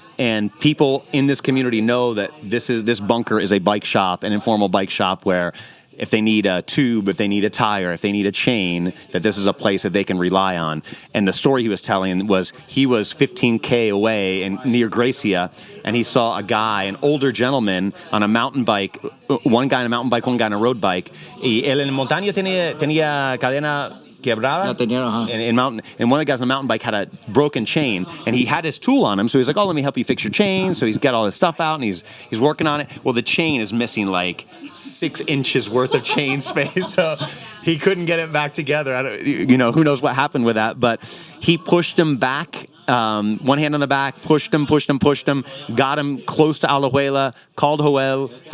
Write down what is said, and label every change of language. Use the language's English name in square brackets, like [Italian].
[English] And people in this community know that this bunker is a bike shop, an informal bike shop, where if they need a tube, if they need a tire, if they need a chain, that this is a place that they can rely on. And the story he was telling was he was 15K away near Gracia, and he saw a guy, an older gentleman, on a mountain bike, one guy on a mountain bike, one guy on a road bike. [Spanish] Y él en montaña tenía cadena quebrada. [English] And one of the guys on the mountain bike had a broken chain, and he had his tool on him, so he's like, oh, let me help you fix your chain. So he's got all his stuff out, and he's working on it. Well, the chain is missing like 6 inches worth of chain space, so he couldn't get it back together. Who knows what happened with that, but he pushed him back, one hand on the back, pushed him, got him close to Alajuela, called Joel.